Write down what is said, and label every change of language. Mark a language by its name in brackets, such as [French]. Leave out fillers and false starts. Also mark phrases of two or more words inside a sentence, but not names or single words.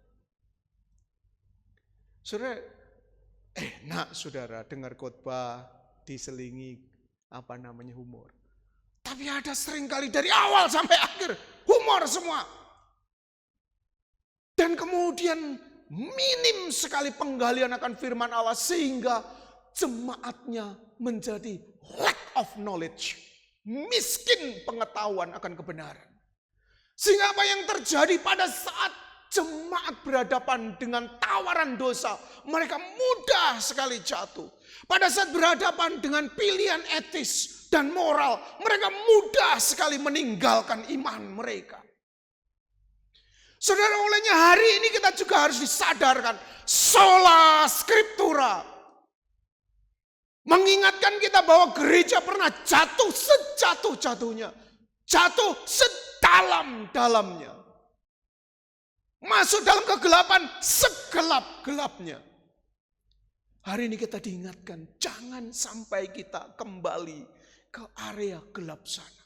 [Indonesian] Saudara, enak saudara dengar khotbah diselingi humor. Tapi ada seringkali dari awal sampai akhir humor semua. Dan kemudian minim sekali penggalian akan firman Allah sehingga jemaatnya menjadi [English] lack of knowledge. [Indonesian] Miskin pengetahuan akan kebenaran. Sehingga apa yang terjadi pada saat jemaat berhadapan dengan tawaran dosa, mereka mudah sekali jatuh. Pada saat berhadapan dengan pilihan etis dan moral, mereka mudah sekali meninggalkan iman mereka. Saudara, olehnya hari ini kita juga harus disadarkan, [Latin] sola scriptura. [Indonesian] Mengingatkan kita bahwa gereja pernah jatuh sejatuh-jatuhnya. Jatuh sedalam-dalamnya. Masuk dalam kegelapan segelap-gelapnya. Hari ini kita diingatkan, jangan sampai kita kembali ke area gelap sana.